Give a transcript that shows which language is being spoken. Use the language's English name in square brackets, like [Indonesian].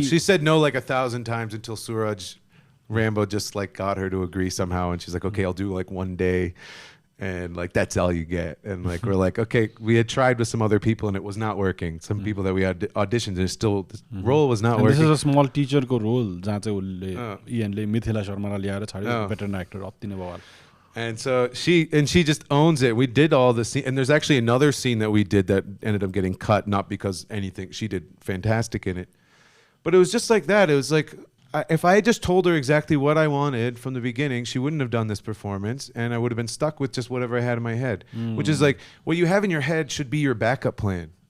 [English] She said no like 1,000 times until Suraj Rambo just like got her to agree somehow, and she's like, okay, I'll do like one day, and like that's all you get. And like we're like, okay, we had tried with some other people and it was not working. Some people that we had auditioned, and still the role was not working. This is a small teacher ko role. [Nepali] जहाँ चाहिँ उल्ले Ian ले मिथिला शर्मा लाई ल्याएर छाड्यो, veteran actor अति नै बवाल. [English] And so she just owns it. We did all the scene, and there's actually another scene that we did that ended up getting cut, not because anything. She did fantastic in it, but it was just like that. It was like, if I had just told her exactly what I wanted from the beginning, she wouldn't have done this performance, and I would have been stuck with just whatever I had in my head, which is like, what you have in your head should be your backup plan.